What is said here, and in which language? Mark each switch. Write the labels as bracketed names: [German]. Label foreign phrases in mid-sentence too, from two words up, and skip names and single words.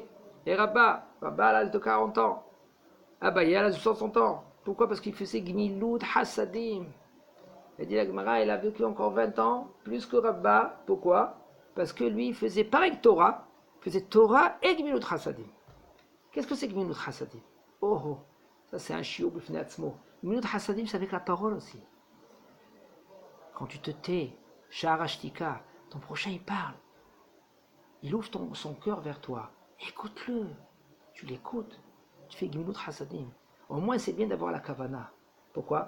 [French] Et Rabba à l'âge de 40 ans. Abaye à l'âge de 60 ans. Pourquoi? Parce qu'il faisait [Hebrew] גמילות חסדים. [French] Il a dit la Gemara, il a vécu encore 20 ans, plus que Rabba. Pourquoi? Parce que lui, il faisait pareil que Torah, il faisait Torah et [Hebrew] גמילות חסדים. [French] Qu'est-ce que c'est [Hebrew] גמילות חסדים? [French] Oh, oh, ça c'est un chiot [Hebrew] בפני עצמו. גמילות חסדים, [French] c'est avec la parole aussi. Quand tu te tais, [Hebrew] שער השתיקה, [French] ton prochain il parle. Il ouvre son cœur vers toi. Écoute-le. Tu l'écoutes. Tu fais [Hebrew] גמילות חסדים. [French] Au moins, c'est bien d'avoir la kavana. Pourquoi?